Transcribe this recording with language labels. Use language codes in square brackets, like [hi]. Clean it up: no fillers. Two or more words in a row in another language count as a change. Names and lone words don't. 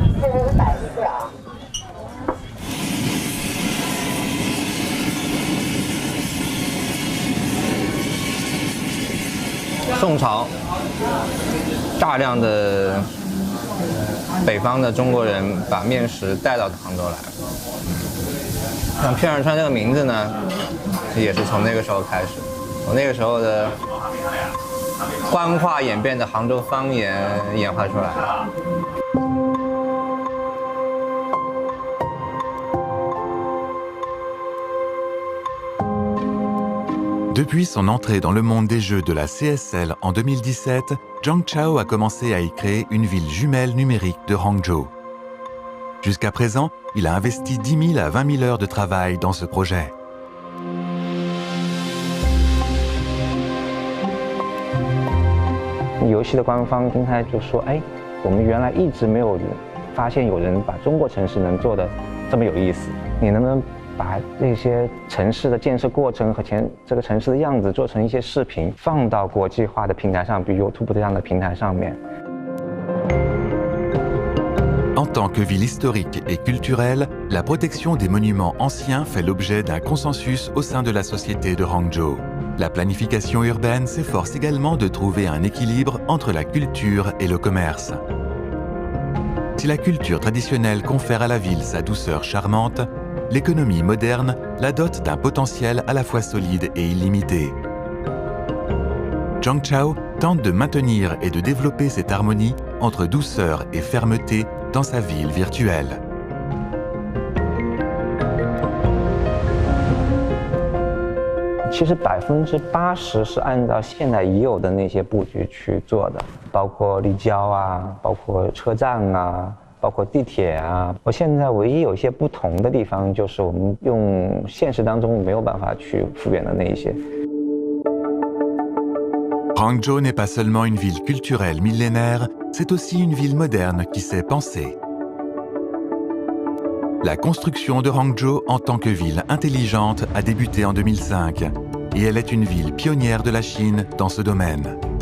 [zh] 宋朝，大量的北方的中国人把面食带到杭州来。像片儿川这个名字呢，也是从那个时候开始。从那个时候的官话演变的杭州方言演化出来。 [fr] Depuis son entrée dans le monde des jeux de la CSL en 2017, Zhang Chao a commencé à y créer une ville jumelle numérique de Hangzhou. Jusqu'à présent, il a investi 10 000 à 20 000 heures de travail dans ce projet. [zh] 游戏的官方公开就说：“哎， 我们原来一直没有发现有人把中国城市能做的这么有意思。你能不能把这些城市的建设过程和这个城市的样子做成一些视频，放到国际化的平台上，比如 YouTube 这样的平台上面？ [fr] En tant que ville historique et culturelle, la protection des monuments anciens fait l'objet d'un consensus au sein de la société de Hangzhou. La planification urbaine s'efforce également de trouver un équilibre entre la culture et le commerce. Si la culture traditionnelle confère à la ville sa douceur charmante, l'économie moderne la dote d'un potentiel à la fois solide et illimité. Zhang Chao tente de maintenir et de développer cette harmonie entre douceur et fermeté dans sa ville virtuelle. [zh] 其实80%是按照现在已有的那些布局去做的，包括立交啊，包括车站啊，包括地铁啊。我现在唯一有一些不同的地方，就是我们用现实当中没有办法去复原的那一些。 [fr] Hangzhou n'est pas seulement une ville culturelle millénaire, c'est aussi une ville moderne qui sait penser. La construction de Hangzhou en tant que ville intelligente a débuté en 2005 et elle est une ville pionnière de la Chine dans ce domaine.